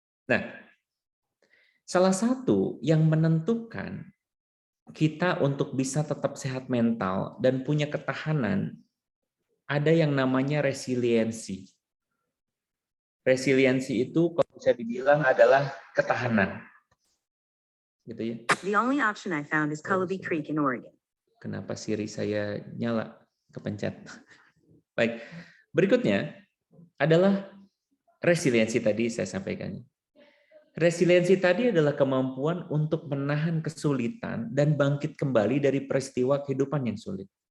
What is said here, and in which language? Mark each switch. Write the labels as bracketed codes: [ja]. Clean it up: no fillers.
[id] Nah, salah satu yang menentukan kita untuk bisa tetap sehat mental dan punya ketahanan, ada yang namanya resiliensi. Resiliensi itu kalau bisa dibilang adalah ketahanan. Gitu ya. [en] The only option I found is Cullowhee Creek in Oregon. [id] Kenapa Siri saya nyala kepencet? Baik. Berikutnya adalah resiliensi tadi saya sampaikan. Resiliensi tadi adalah kemampuan untuk menahan kesulitan dan bangkit kembali dari peristiwa kehidupan yang sulit.